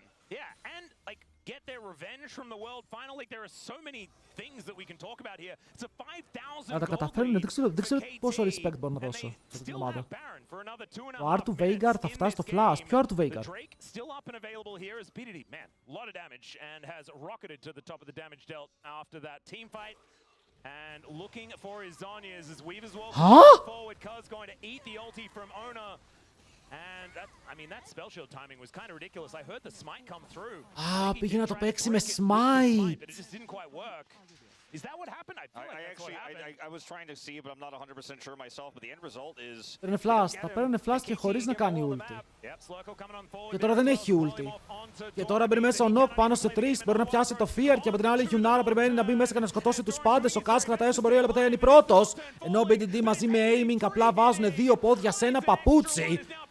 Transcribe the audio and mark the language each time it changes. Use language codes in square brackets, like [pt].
[en] Yeah, and like get their revenge from the world final. Like there are so many things that we can talk about here. It's a 5,000 [el] Να τα καταφέρουν, δεν ξέρω πόσο respect μπορώ να δώσω σε αυτή την ομάδα. Ο R του Veigar θα φτάσει στο flash. Ποιο R του Veigar? [en] Still up and available here is BDD. Man, a lot of damage and has rocketed to the top of the damage dealt after that team fight. And looking for his Zonyas as Weaver's Wall forward. Cuz going to eat the ulti from Ona. And that, I mean, that spell shield timing was kind of ridiculous. I heard the smite come through. [el] Πήγε να το παίξει με smite. [en] But it just didn't quite work. Is that what happened? I feel like that's what happened. I was trying to see, but I'm not 100% sure myself. But the end result is. [el] Παίρνε flash, θα παίρνε flash και χωρίς να κάνει ulti. Και τώρα δεν έχει ulti. Και τώρα μπαίνει μέσα ο Nock πάνω σε 3, μπορεί να πιάσει το Fear και από την άλλη η Γιουνάρα περιμένει να μπει μέσα και να σκοτώσει τους πάντες. Ο Kaz κρατάει όσο μπορεί, αλλά ποτέ είναι πρώτος. Ενώ ο BDD μαζί με aiming απλά βάζουν δύο πόδια σε ένα παπούτσι.